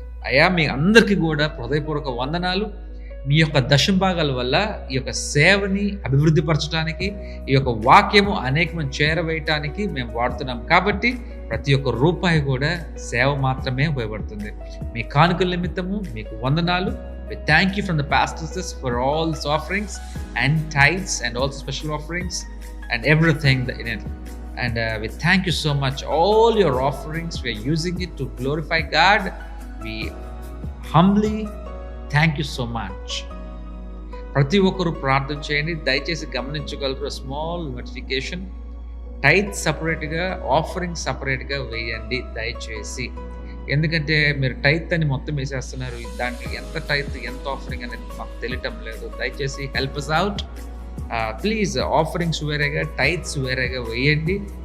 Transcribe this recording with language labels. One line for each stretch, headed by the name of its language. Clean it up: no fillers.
Telugu: అయ్యా మీ అందరికీ కూడా హృదయపూర్వక వందనాలు. మీ యొక్క దశమ భాగాల వల్ల ఈ యొక్క సేవని అభివృద్ధి పరచడానికి, ఈ యొక్క వాక్యము అనేకమంది చేరవేయటానికి మేము వాడుతున్నాం. కాబట్టి ప్రతి ఒక్క రూపాయి కూడా సేవ మాత్రమే ఉపయోగపడుతుంది. మీ కానుకల నిమిత్తము మీకు వందనాలు.
English: We thank you from the pastors for all these offerings and tithes and also special offerings and everything in it. And we thank you so much. All your offerings, we are using it to glorify God. We humbly thank you so much.
Telugu: ప్రతి ఒక్కరు ప్రార్థన చేయండి. దయచేసి గమనించగలరు small notification. Tithe సపరేట్గా, offering సపరేట్గా వేయండి దయచేసి. ఎందుకంటే మీరు టైత్ అని మొత్తం వేసేస్తున్నారు. దాంట్లో ఎంత టైత్ ఎంత ఆఫరింగ్ అనేది మాకు తెలియటం లేదు. దయచేసి
English: Help us out please.
Telugu: Offerings వేరేగా, టైత్స్ వేరేగా వేయండి.